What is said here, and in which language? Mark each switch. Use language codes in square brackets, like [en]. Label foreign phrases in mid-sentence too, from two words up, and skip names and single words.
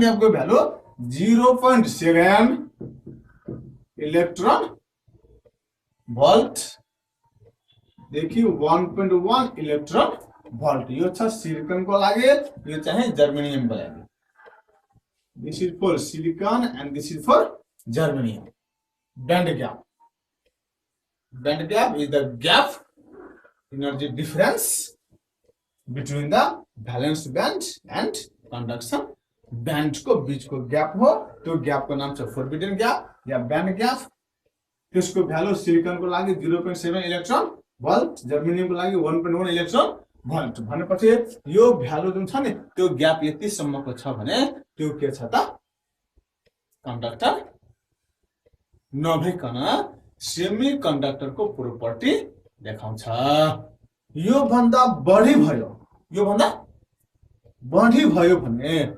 [ne] ग्यापको भ्यालु 0.7 [en] electron volt [ne] देखि 1.1 [en] electron volt [ne] यो छ सिलिकनको लागि यो चाहिँ जर्मेनियमको लागि [en] this is for silicon and this is for germanium band gap is the gap energy difference between the valence band and conduction band [ne] को बीच को [en] गैप [ne] हो तो गैप को नाम छ [en] forbidden gap [ne] या [en] band gap [ne] त्यसको भ्यालु सिलिकन को लागि 0.7 [en] electron volt [ne] जर्मेनियम को लागि 1.1 [en] electron volt [ne] भनेपछि यो भ्यालु जुन छ नि त्यो ग्याप यति सम्मको छ भने त्यो के छ त कन्डक्टर नभइकन [en] semi conductor [ne] को प्रोपर्टी देखाउँछ यो भन्दा बढी भयो भने